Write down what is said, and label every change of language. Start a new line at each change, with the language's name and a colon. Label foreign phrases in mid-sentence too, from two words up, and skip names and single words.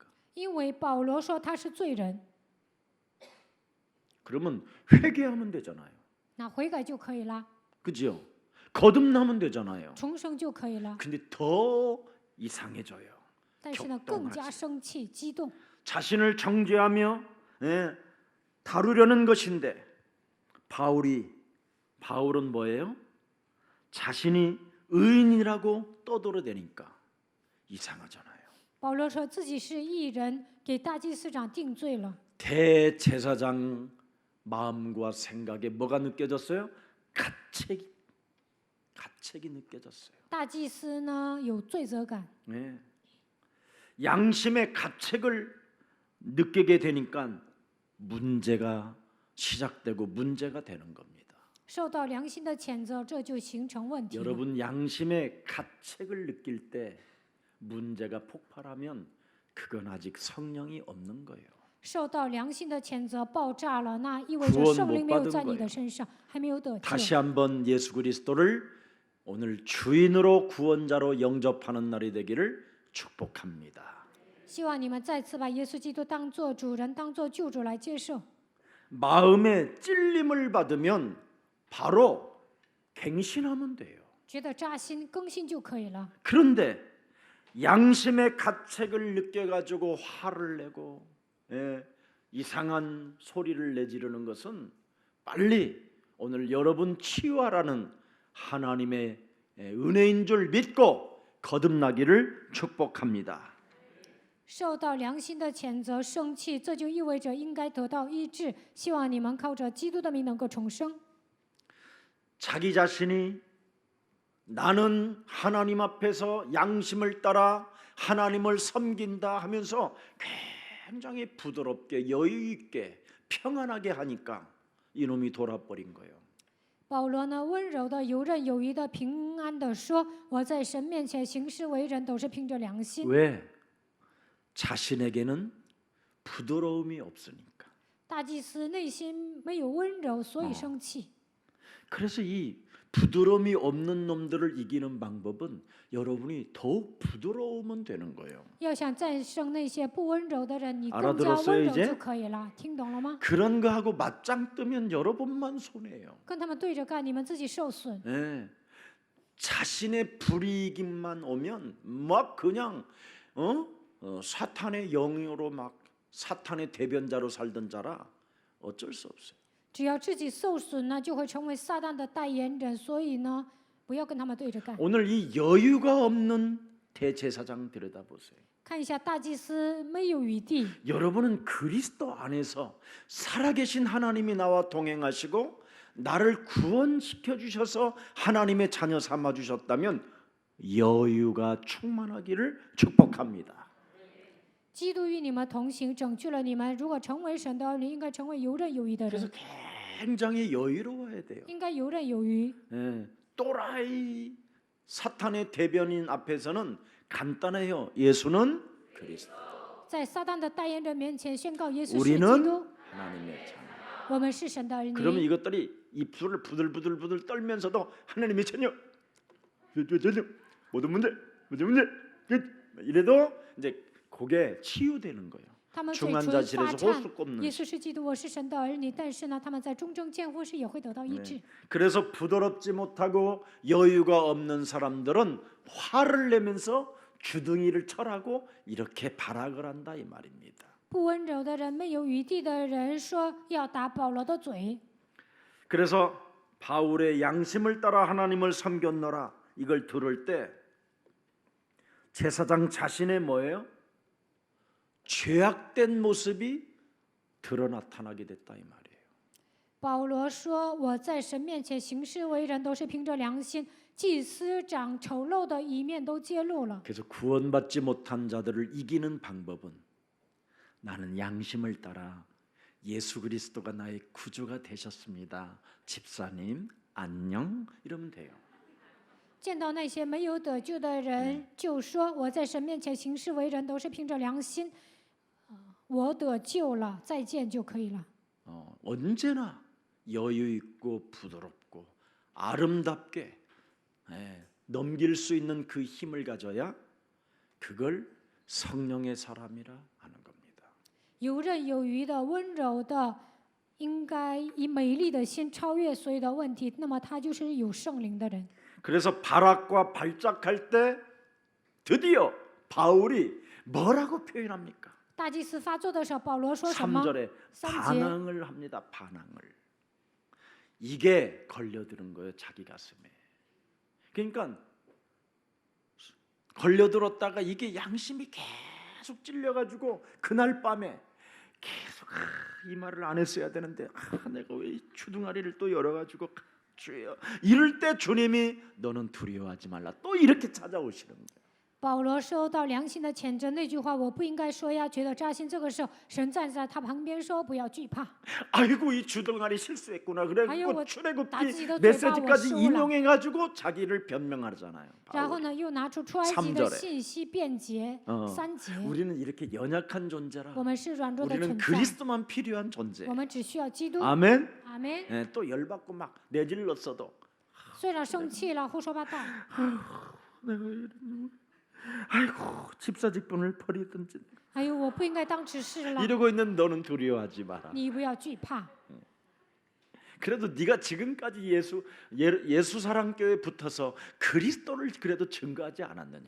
Chinese: 因为保罗说他是罪人，
Korean: 그러면 회개하면 되잖아요.
Chinese: 那悔改就可以了，
Korean: 그죠? 거듭나면 되잖아요.
Chinese: 重生就可以了。
Korean: 근데 더 이상해져요.
Chinese: 但是呢，更加生气、激动。
Korean: 자신을 정죄하며 다루려는 것인데 바울은 뭐예요? 자신이 의인이라고 떠들어대니까 이상하잖아요.
Chinese: 保罗说自己是义人，给大祭司长定罪了。
Korean: 대제사장 마음과 생각에 뭐가 느껴졌어요? 가책이 느껴졌어요.
Chinese: 大祭司呢有罪责感，
Korean: 네. 양심의 가책을 느끼게 되니까 문제가 시작되고 문제가 되는 겁니다.
Chinese: 受到良心的谴责，这就形成问题了。
Korean: 여러분 양심의 가책을 느낄 때 문제가 폭발하면 그건 아직 성령이 없는 거예요.
Chinese: 受到良心的谴责爆炸了，那意味着圣灵没有在你的身上，还没有得救。
Korean: 다시 한번 예수 그리스도를 오늘 주인으로 구원자로 영접하는 날이 되기를 축복합니다.
Chinese: 希望你们再次把耶稣基督当作主人、当作救主来接受。
Korean: 마음의 찔림을 받으면 바로 갱신하면 돼요.
Chinese: 觉得扎心、更新就可以了。
Korean: 그런데 양심의 가책을 느껴가지고 화를 내고 이상한 소리를 내지르는 것은 빨리 오늘 여러분 치유하라는 하나님의 은혜인 줄 믿고 거듭나기를 축복합니다.
Chinese: 受到良心的谴责、生气，这就意味着应该得到医治。希望你们靠着基督的名能够重生。
Korean: 자기 자신이 나는 하나님 앞에서 양심을 따라 하나님을 섬긴다 하면서 굉장히 부드럽게 여유 있게 평안하게 하니까 이놈이 돌아버린 거예요.
Chinese: 保罗呢，温柔的、游刃有余的、平安的说：“我在神面前行事为人，都是凭着良心。”
Korean: 왜? 자신에게는 부드러움이 없으니까.
Chinese: 大祭司内心没有温柔，所以生气。
Korean: 그래서 이 부드러움이 없는 놈들을 이기는 방법은 여러분이 더욱 부드러우면 되는 거예요.
Chinese: 要想战胜那些不温柔的人，你更加
Korean: 알아들었어요
Chinese: 温柔
Korean: 이제?
Chinese: 就可以了。听懂了吗？
Korean: 그런 거하고 맞짱 뜨면 여러분만 손해예요.
Chinese: 跟他们对着干，你们自己受损。
Korean: 네. 자신의 불이익만 오면 막 그냥 사탄의 영으로 막 사탄의 대변자로 살던 자라 어쩔 수 없어요.
Chinese: 只要自己受损呢，就会成为撒旦的代言人。所以呢，不要跟他们对着干。
Korean: 오늘 이 여유가 없는 대제사장 들여다보세요.
Chinese: 看一下大祭司没有余地，
Korean: 여러분은 그리스도 안에서 살아계신 하나님이 나와 동행하시고 나를 구원시켜 주셔서 하나님의 자녀 삼아 주셨다면 여유가 충만하기를 축복합니다.
Chinese: 基督与你们同行，拯救了你们。如果成为神的儿女，应该成为游刃有余的
Korean: 그래서
Chinese: 人，
Korean: 굉장히 여유로워야 돼요.
Chinese: 应该游刃有余。
Korean: 예, 또라이 사탄의 대변인 앞에서는 간단해요. 예수는 그리스도.
Chinese: 在撒旦的代言人面前宣告耶稣是基
Korean: 우리는
Chinese: 督，
Korean: 하나님의 자녀.
Chinese: 我们是神的儿
Korean: 그러면
Chinese: 女。
Korean: 이것들이 입술을 부들부들 떨면서도 하나님의 자녀, 모든 문제, 이래도 이제 그게 치유되는 거예요.
Chinese: 他们嘴唇
Korean: 중환자실에서
Chinese: 发颤 호수 ， 꼽는. 耶稣是基督，我是神的儿女。但是呢，他们在中正监护室也会得到医治。
Korean: 그래서 부드럽지 못하고 여유가 없는 사람들은 화를 내면서 주둥이를 철하고 이렇게 발악을 한다 이 말입니다.
Chinese: 不温柔的人，没有余地的人，说要打保罗的嘴。
Korean: 그래서 바울의 양심을 따라 하나님을 섬겼노라 이걸 들을 때 제사장 자신의 뭐예요? 죄악된 모습이 드러 나타나게 됐다 이 말이에요.
Chinese: 保罗说：“我在神面前行事为人，都是凭着良心。祭司长丑陋的一面都揭露了。
Korean: 그래서 구원받지 못한 자들을 이기는 방법은 나는 양심을 따라 예수 그리스도가 나의 구주가 되셨습니다. 집사님 안녕 이러면 돼요.
Chinese: 见到那些没有得救的人，就说我在神面前行事为人，都是凭着良心。我得救了，再见就可以了。
Korean: 언제나 여유 있고 부드럽고 아름답게 넘길 수 있는 그 힘을 가져야 그걸 성령의 사람이라 하는 겁니다.
Chinese: 游刃有余的、温柔的，应该以美丽的心超越所有的问题。那么他就是有圣灵的人。
Korean: 그래서 발악과 발작할 때 드디어 바울이 뭐라고 표현합니까?
Chinese: 大祭司发作的时候，保罗说什么？
Korean: 3절에
Chinese: 3节
Korean: 반항을 합니다. 반항을. 이게 걸려드는 거예요. 자기 가슴에. 그러니까 걸려들었다가 이게 양심이 계속 찔려가지고 그날 밤에 계속 이 말을 안 했어야 되는데 내가 왜 이 주둥아리를 또 열어가지고 주여 이럴 때 주님이 너는 두려워하지 말라 또 이렇게 찾아오시는 거예요. 保罗受到良心的谴责，那句话我不应该说呀，觉得扎心。这个时候，神站在他旁边说：“不要惧怕。 아이고 이 주둥아리 실수했구나. 아유, 그래갖고 뭐 출애굽기 나지도 메시지까지
Chinese: 嘴巴我输了。
Korean: 인용해가지고 자기를 변명하잖아요. ”
Chinese: 然后
Korean: 바울이.
Chinese: 呢，又拿出出埃及的
Korean: 3절에
Chinese: 信息辩解。3节，
Korean: 우리는 이렇게 연약한 존재라.
Chinese: 我们是软弱的
Korean: 우리는
Chinese: 存在，
Korean: 그리스도만 필요한 존재.
Chinese: 我们只需要基督。
Korean: 아멘.
Chinese: 阿门。
Korean: 예, 또 열받고 막 내질렀어도
Chinese: 虽然生气了，胡说八道，
Korean: 내가 아이고 집사 직분을 버리든지
Chinese: 哎呦，我不应该当执事了。
Korean: 이러고 있는 너는 두려워하지 마라.
Chinese: 你不要惧怕。
Korean: 그래도 네가 지금까지 예수 사랑교회에 붙어서 그리스도를 그래도 증거하지 않았느냐?